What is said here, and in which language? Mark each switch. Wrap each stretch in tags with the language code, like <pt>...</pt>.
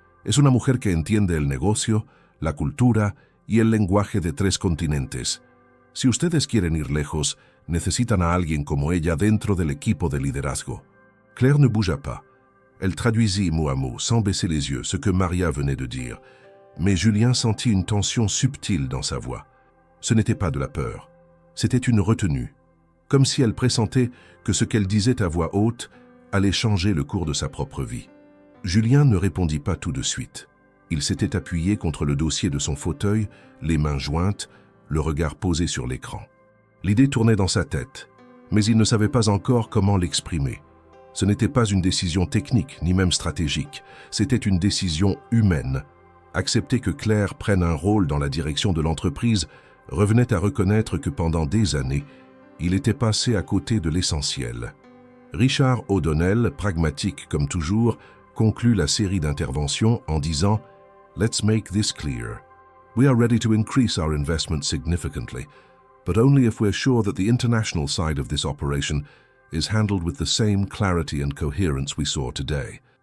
<es>Es una mujer que entiende el negocio, la cultura y el lenguaje de 3 continentes. Si ustedes quieren ir lejos, necesitan a alguien como ella dentro del equipo de liderazgo. »</es> <fr>Claire ne bougea pas. Elle traduisit mot à mot, sans baisser les yeux, ce que Maria venait de dire. Mais Julien sentit une tension subtile dans sa voix. Ce n'était pas de la peur. C'était une retenue. Comme si elle pressentait que ce qu'elle disait à voix haute allait changer le cours de sa propre vie. Julien ne répondit pas tout de suite. Il s'était appuyé contre le dossier de son fauteuil, les mains jointes, le regard posé sur l'écran. L'idée tournait dans sa tête, mais il ne savait pas encore comment l'exprimer. Ce n'était pas une décision technique, ni même stratégique. C'était une décision humaine, Accepter que Claire prenne un rôle dans la direction de l'entreprise revenait à reconnaître que pendant des années, il était passé à côté de l'essentiel. Richard O'Donnell, pragmatique comme toujours, conclut la série d'interventions en disant «</fr> <en>Let's make this clear. We are ready to increase our investment significantly, but only if we're sure that the international side of this operation is handled with the same clarity and coherence we saw today.</en>